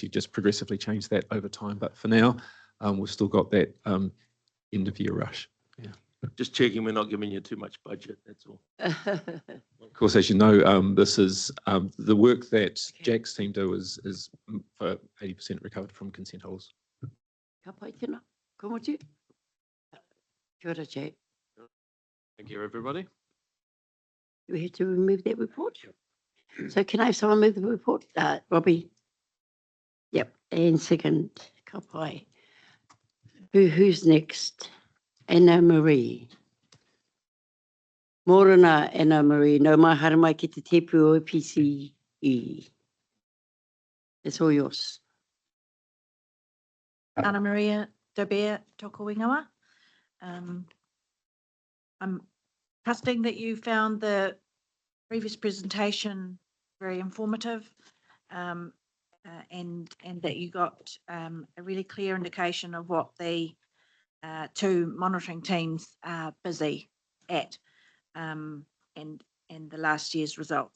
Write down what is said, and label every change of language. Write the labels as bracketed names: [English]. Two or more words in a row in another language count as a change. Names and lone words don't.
[English] You just progressively change that over time, but for now we've still got that end of year rush. Yeah. Just checking we're not giving you too much budget, that's all. Of course, as you know, this is the work that Jack's team do is for 80% recovered from consent holders. [Māori] Ka pai tēnā. Kumutu. Kia ora, Jack. [English] Thank you, everybody. Do we have to remove that report? So can I have someone move the report? Robbie? Yep, and second, [Māori] ka pai. [English] Who's next? Anna Marie. [Māori] Morena, Anna Marie. No mai hara mai ki te tepu o PCE. [English] It's all yours. [Māori] Anna Maria Dobea toko ingawa. [English] I'm trusting that you found the previous presentation very informative and that you got a really clear indication of what the two monitoring teams are busy at and the last year's results.